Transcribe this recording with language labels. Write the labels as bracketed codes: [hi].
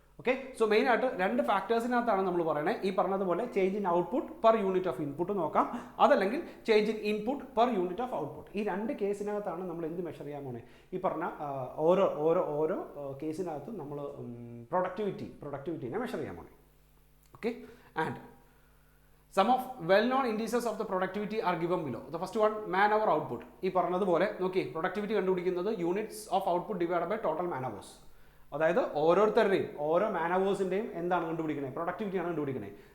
[ml] Okay, so മെയിനായിട്ട് 2 ഫാക്ടേഴ്സിനകത്താണ് നമ്മൾ പറയുന്നത്. ഈ പറഞ്ഞതുപോലെ change in output per unit of input നോക്കാം, അതല്ലെങ്കിൽ change in input per unit of output. ഈ 2 കേസിനകത്താണ് നമ്മൾ എന്ത് മെഷർ ചെയ്യാൻ പോണേ. ഈ പറഞ്ഞ ഓരോ കേസിനകത്തും നമ്മൾ പ്രൊഡക്ടിവിറ്റിനെ മെഷർ ചെയ്യാൻ പോണേ. [en] Okay, and some of well-known indices of the productivity are given below. The first one, man hour output. [ml] ഈ പറഞ്ഞതുപോലെ നോക്കി, പ്രൊഡക്ടിവിറ്റി കണ്ടുപിടിക്കുന്നത് units of output divide by total man hours. അതായത് ഓരോരുത്തരുടെയും ഓരോ മാൻ അവേഴ്സിൻ്റെയും എന്താണ് കണ്ടുപിടിക്കുന്നത്, പ്രൊഡക്ടിവിറ്റിയാണ് കണ്ടുപിടിക്കുന്നത്.